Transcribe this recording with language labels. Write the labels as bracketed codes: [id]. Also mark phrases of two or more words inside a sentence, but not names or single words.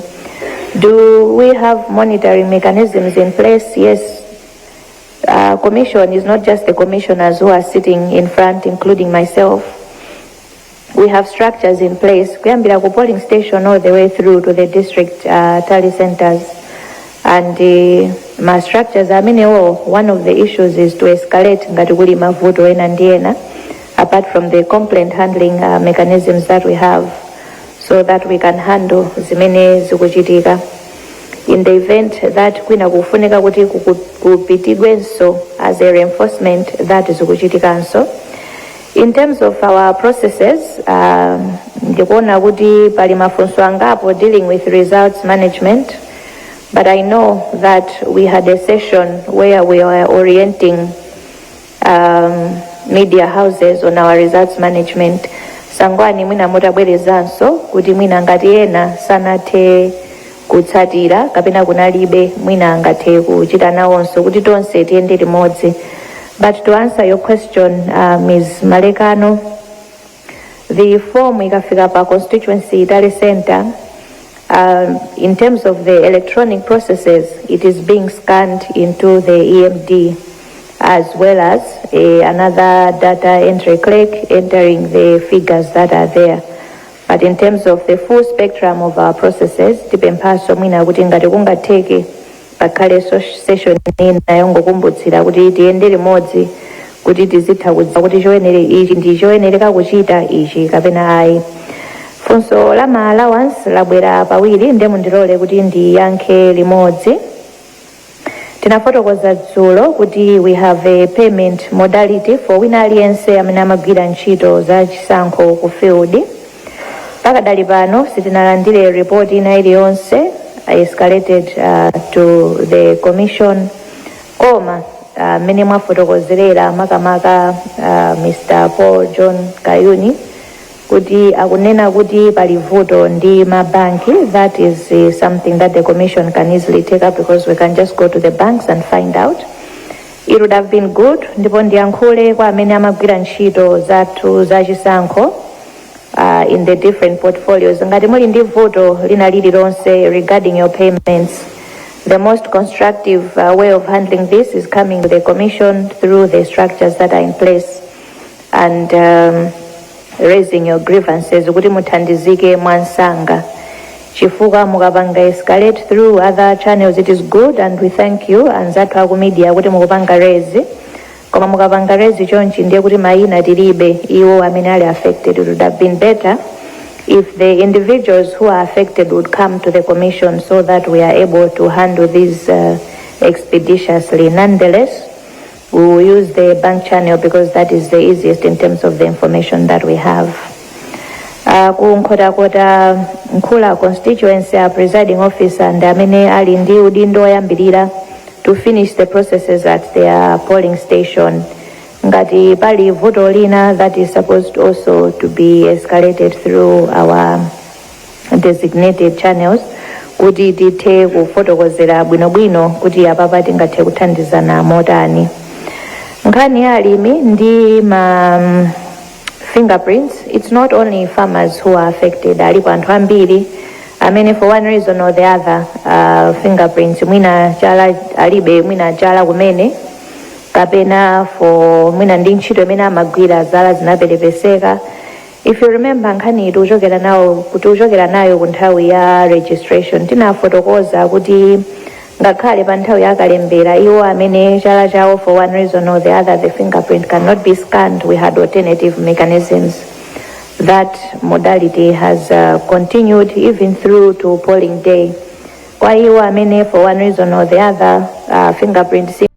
[en] Do we have monitoring mechanisms in place? Yes. Commission is not just the commissioners who are sitting in front, including myself. We have structures in place. [ny] Kuyambira ku [en] polling station all the way through to the district tally centers. And my structures, one of the issues is to escalate [ny] ngati kuli mavuto ena ndi ena, [en] apart from the complaint handling mechanisms that we have, so that we can handle [ny] zimene zikuchitika. [en] In the event that [ny] kwina kufunika kuti kupitidwenso [en] as a reinforcement, that is kuchitikanso. In terms of our processes, [ny] ndikuona kuti pali mafunso angapo [en] dealing with results management, but I know that we had a session where we were orienting media houses on our results management. [ny] Sangwani mwina mutabwerezanso kuti mwina ngati ena sanathe kutsatira kapena kunalibe mwina angathe kuchita nawonso kuti tonse tiyende limodzi. [en] But to answer your question, Ms. Malekano, the form [ny] ikafika pa [en] constituency tally center, in terms of the electronic processes, it is being scanned into the EMD. as well as another data entry clerk entering the figures that are there. But in terms of the full spectrum of our processes, [ny] tipemphaso mwina kuti ngati kungatheke pakhale session ina yongokumbutsira kuti tiyende limodzi kuti tizitha kudziwa kuti choyenere ichi ndi choyenereka kuchita ichi kapena ayi. Funso la ma allowance labwera pawiri ndi mundilole kuti ndiyankhe limodzi. Tinafotokoza dzulo kuti [en] we have a payment modality for [ny] wina aliyense amene amagwira ntchito za chisankho ku field. Pakadali pano sitinalandire report ina iliyonse [en] escalated to the commission [ny] koma mene mwafotokozerera makamaka Mr. Paul John Kayuni kuti akunena kuti pali vuto ndi mabanki. [en] That is something that the commission can easily take up because we can just go to the banks and find out. It would have been good [ny] ndipo ndiyankhule kwa amene amagwira ntchito zathu za chisankho [en] in the different portfolios. [ny] Ngati muli ndi vuto lina lililonse [en] regarding your payments, the most constructive way of handling this is coming to the commission through the structures that are in place and raising your grievances [ny] kuti muthandizike mwansanga. Chifukwa mukapanga [en] escalate through other channels it is good and we thank you [ny] anzathu aku media kuti mukupanga raise. [en] Koma mukapanga raise chonchi ndiye kuti mayina tilibe iwo amene ali affected. It would have been better if the individuals who are affected would come to the commission so that we are able to handle these expeditiously. Nonetheless, we will use the bank channel because that is the easiest in terms of the information that we have. [ny] Kunkhotakota Nkhula constituency, [en] our presiding officer and [ny] amene ali ndi udindo oyambirira [en] to finish the processes at their polling station. [ny] Ngati pali vuto lina [en] that is supposed also to be escalated through our designated channels [ny] kuti tithe kufotokozera bwinobwino kuti apapa tingathe kuthandizana motani. Nkhani ya alimi ndi ma fingerprints, [en] it's not only farmers who are affected. [ny] Alipo anthu ambiri amene [en] for one reason or the other [ny] fingerprints mwina chala alibe, mwina chala kumene kapena for mwina ndi ntchito imene amagwira zala zinapelepeseka. [en] If you remember [ny] nkhani tuchokera nayo ku nthawi ya registration tinafotokoza kuti ngakhale pa nthawi yakalembera iwo amene chala chawo [en] for one reason or the other the fingerprint cannot be scanned, we had alternative mechanisms. That modality has continued even through to polling day. [ny] Kwa iwo amene [en] for one reason or the other fingerprint